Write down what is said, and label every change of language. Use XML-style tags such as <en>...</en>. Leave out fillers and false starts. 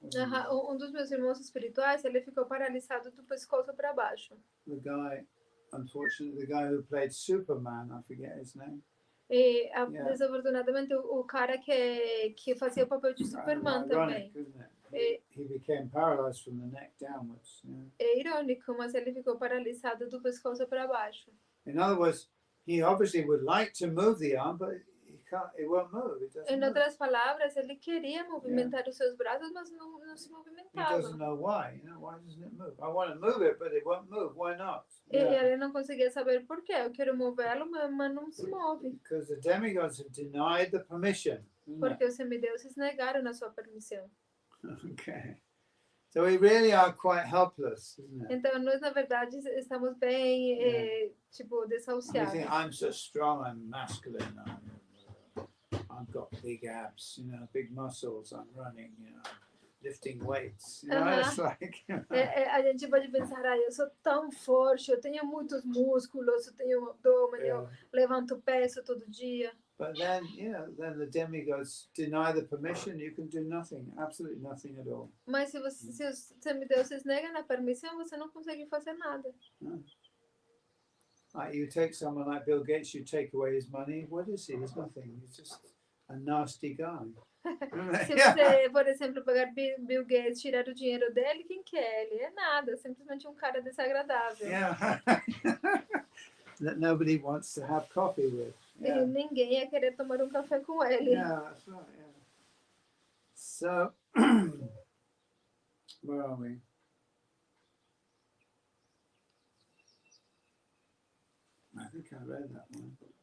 <pt>Dos meus irmãos espirituais, ele ficou paralisado do pescoço para baixo.</pt> <en>The guy who played Superman, I forget his name.</en> <pt>E desafortunadamente o cara que fazia o papel de Superman também.</pt> <en>He became paralyzed from the neck downwards.</en> <pt>É irônico, mas ele ficou paralisado do pescoço para baixo.</pt> <en>In other words, he obviously would like to move the arm, but it won't move. It doesn't</en> <pt>em outras palavras, ele queria movimentar os seus braços, mas não se movimentava.</pt> <en>He doesn't know why. Why doesn't it move? I want to move it, but it won't move. Why not?</en> <pt>E ele não conseguia saber por quê. Eu quero movê-lo, mas não se move.</pt> <en>Because the demigods have denied the permission.</en> <pt>Porque os semideuses negaram a sua permissão.</pt> <en>Okay. So we really are quite helpless, isn't it?</en> <pt>Então nós na verdade estamos bem desahuciados.</pt> <en>I'm so strong, I'm masculine, I've got big abs, big muscles, I'm running, lifting weights. You know, it's like</en> <pt>A gente pode pensar, eu sou tão forte, eu tenho muitos músculos, eu tenho abdômen, eu levanto peso todo dia.</pt> <en>But then, then the demigods deny the permission, you can do nothing, absolutely nothing at all.</en> <pt>Mas se os semideuses negam a permissão, você não consegue fazer nada.</pt> <en>Like you take someone like Bill Gates, you take away his money, what is he? He's nothing. He's just a nasty guy.</en> <pt>Se você, por exemplo, pegar Bill Gates, tirar o dinheiro dele, quem que é? Ele é nada, simplesmente um cara desagradável.</pt> <en>Yeah. That nobody wants to have coffee with.</en> <pt>E ninguém ia querer tomar um café com ele.</pt> <en>Yeah, that's right. Yeah. So, where are we? I think I read that one.</en>